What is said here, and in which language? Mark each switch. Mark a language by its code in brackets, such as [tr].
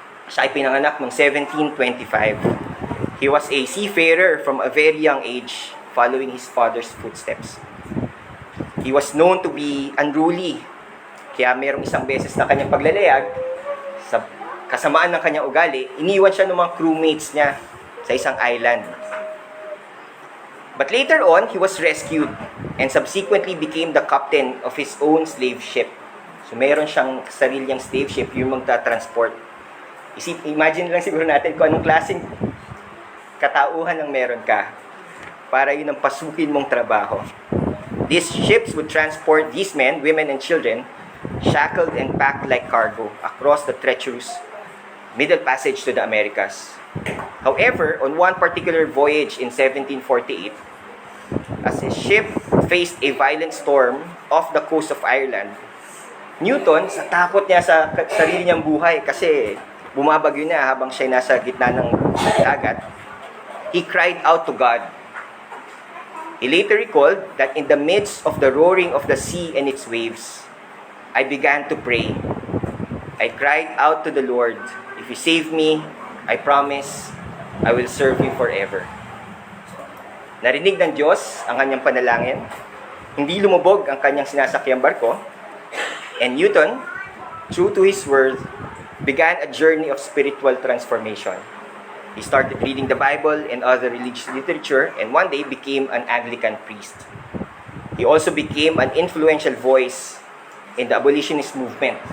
[tl] Siya ay pinanganak noong 1725. [en] He was a seafarer from a very young age, following his father's footsteps. He was known to be unruly. [tl] Kaya merong isang beses na kanyang paglalayag, sa kasamaan ng kanyang ugali, iniwan siya ng mga crewmates niya sa isang island. [en] But later on, he was rescued and subsequently became the captain of his own slave ship. [tl] So meron siyang sarilyang slave ship, yung magta-transport. Imagine lang siguro natin kung anong klaseng katauhan ang meron ka para yun ang pasukin mong trabaho. [en] These ships would transport these men, women, and children, shackled and packed like cargo across the treacherous Middle Passage to the Americas. However, on one particular voyage in 1748, as his ship faced a violent storm off the coast of Ireland, Newton, [tl] sa takot niya sa sarili niyang buhay kasi bumabagyo na habang siya nasa gitna ng dagat, [en] he cried out to God. He later recalled that in the midst of the roaring of the sea and its waves, I began to pray. I cried out to the Lord, if you save me, I promise I will serve you forever. [tl] Narinig ng Diyos ang kanyang panalangin. Hindi lumubog ang kanyang sinasakyang barko. [en] And Newton, true to his word, began a journey of spiritual transformation. He started reading the Bible and other religious literature and one day became an Anglican priest. He also became an influential voice in the abolitionist movement.